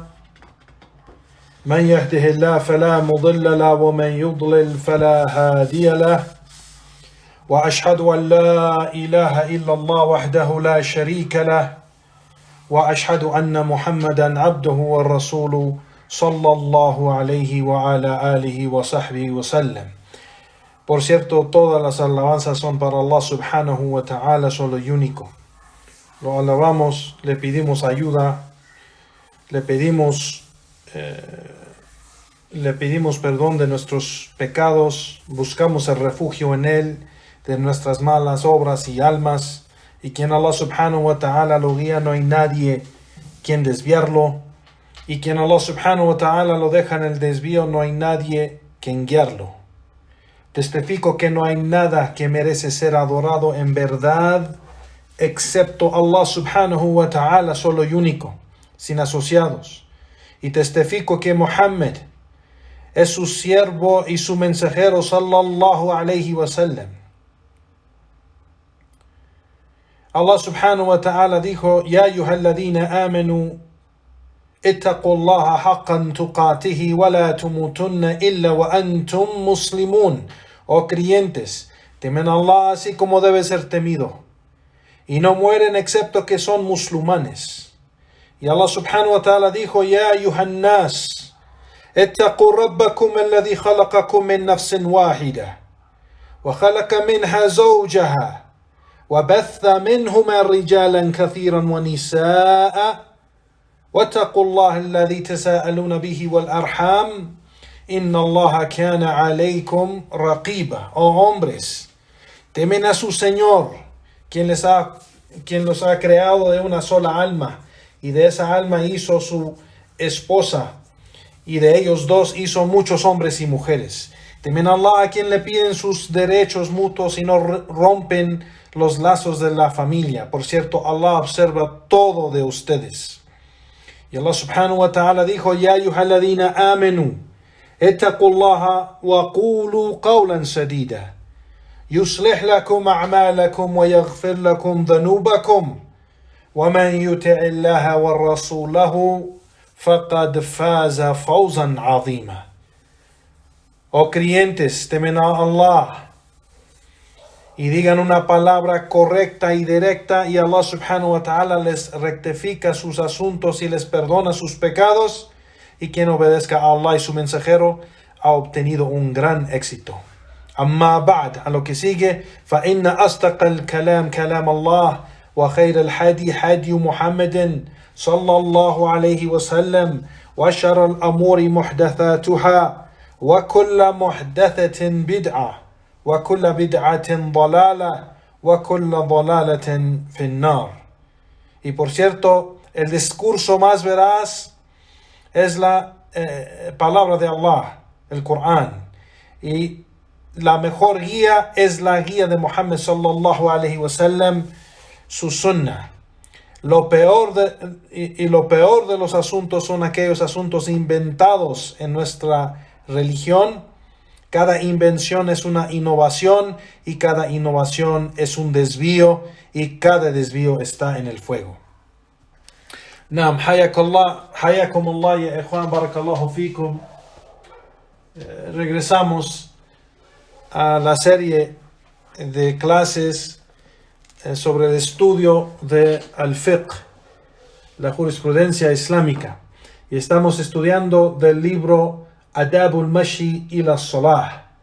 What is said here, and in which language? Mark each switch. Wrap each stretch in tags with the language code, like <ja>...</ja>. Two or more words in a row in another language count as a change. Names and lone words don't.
<ar>من يهده الله فلا مضل له ومن يضلل فلا هادي له. وأشهد أن لا إله إلا الله وحده لا شريك له وأشهد أن محمدا عبده ورسوله صلى الله عليه وعلى آله وصحبه وسلم.</ar> <es>Por cierto, todas las alabanzas son para</es> <ar>الله سبحانه وتعالى,</ar> <es>solo y único. Lo alabamos, le pedimos ayuda, le pedimos perdón de nuestros pecados, buscamos el refugio en Él, de nuestras malas obras y almas, y quien</es> <ar>الله سبحانه وتعالى</ar> <es>lo guía, no hay nadie quien desviarlo, y quien</es> <ar>الله سبحانه وتعالى</ar> <es>lo deja en el desvío, no hay nadie quien guiarlo. Testifico que no hay nada que merece ser adorado en verdad, excepto</es> <ar>الله سبحانه وتعالى,</ar> <es>solo y único, sin asociados. Y testifico que Muhammad es su siervo y su mensajero</es> <ar>صلى الله عليه وسلم. الله سبحانه وتعالى dijo: يا أيها الذين آمنوا اتقوا الله حق تقاته ولا تموتن إلا وأنتم مسلمون.</ar> <es>Oh creyentes, temen a Allah así como debe ser temido, y no mueren excepto que son musulmanes.</es> <ar>Y الله سبحانه وتعالى dijo: يا أيها الناس اتقوا ربكم الذي خلقكم من نفس واحدة وخلق منها زوجها وبث منهما رجالا كثيرا ونساء واتقوا الله الذي تساءلون به والأرحام إن الله كان عليكم رقيبا.</ar> <es>Oh hombres, temen a su Señor, quien los ha creado de una sola alma, y de esa alma hizo su esposa, y de ellos dos hizo muchos hombres y mujeres. Temen a Allah, a quien le piden sus derechos mutuos y no rompen los lazos de la familia. Por cierto, Allah observa todo de ustedes.</es> <ar>Y الله سبحانه وتعالى dijo: يا أيها الذين آمنوا اتقوا الله وقولوا قولا سديدا يصلح لكم أعمالكم ويغفر لكم ذنوبكم ومن يطع الله ورسوله فقد فاز فوزا عظيما.</ar> <es>Oh creyentes, temen a Allah y digan una palabra correcta y directa, y</es> <ar>الله سبحانه وتعالى</ar> <es>les rectifica sus asuntos y les perdona sus pecados, y quien obedezca a Allah y su mensajero ha obtenido un gran éxito.</es> <ar>أما بعد,</ar> <es>a lo que sigue,</es> <ar>فإن أصدق الكلام كلام الله وخير الهدي هدي محمد صلى الله عليه وسلم وشر الأمور محدثاتها وكل محدثة بدعة وكل بدعة ضلالة وكل ضلالة في النار.</ar> <es>Y por cierto, el discurso más veraz es la palabra de Allah, el Corán, y la mejor guía es la guía de Muhammad</es> <ar>صلى الله عليه وسلم,</ar> <es>su sunnah. Lo peor de los asuntos son aquellos asuntos inventados en nuestra religión. Cada invención es una innovación, y cada innovación es un desvío, y cada desvío está en el fuego.</es> <ar>نعم، حياكم الله يا إخوان، بارك الله فيكم.</ar> <es>Regresamos a la serie de clases sobre el estudio de al-fiqh, la jurisprudencia islámica, y estamos estudiando del libro Adabul Mashi ila Salah,</es>